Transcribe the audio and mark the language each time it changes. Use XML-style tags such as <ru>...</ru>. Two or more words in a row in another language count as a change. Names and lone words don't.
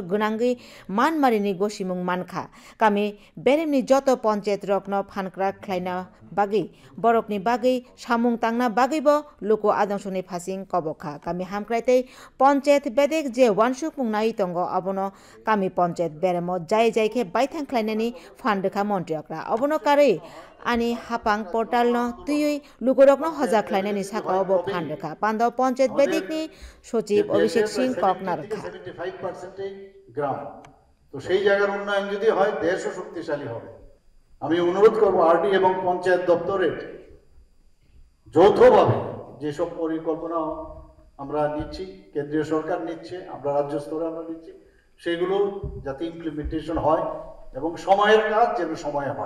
<trp>गनांगि मानमारिनि गसिमुं मानखा कामी बेरेमनि जत पंचायत रकनो फानक्रा ख्लाइना बागै बरकनि बागै सामुं तांना बागैबो लोको आदंसनि फासिं कबखा कामी हामक्राइतै पंचायत बेदेक जे वानसुक मुंनाय तंग अबनो कामी पंचायत बेरेमो जाय जायखे बायथां ख्लाइनानि फानदखा मन्त्री अक्रा अबनो कारै आनी हापां पोर्टाल न तुय लुकोरकनो हजा ख्लाइनानि साका अब फानदखा पान्दाव पंचायत बेदेकनि सचिव अभिषेक सिंह ककनारखा</trp> <bn>75% গ্রাম তো সেই জায়গার উন্নয়ন যদি হয় দেশও শক্তিশালী হবে। আমি অনুরোধ করব আরডি এবং পঞ্চায়েত দপ্তরের যৌথভাবে যেসব পরিকল্পনা আমরা নিচ্ছি, কেন্দ্রীয় সরকার নিচ্ছে, আমরা রাজ্য স্তরে আমরা নিচ্ছি, সেগুলো যাতে ইমপ্লিমেন্টেশন হয় এবং সময়ের কাজ যেন সময়ে হয়।</bn>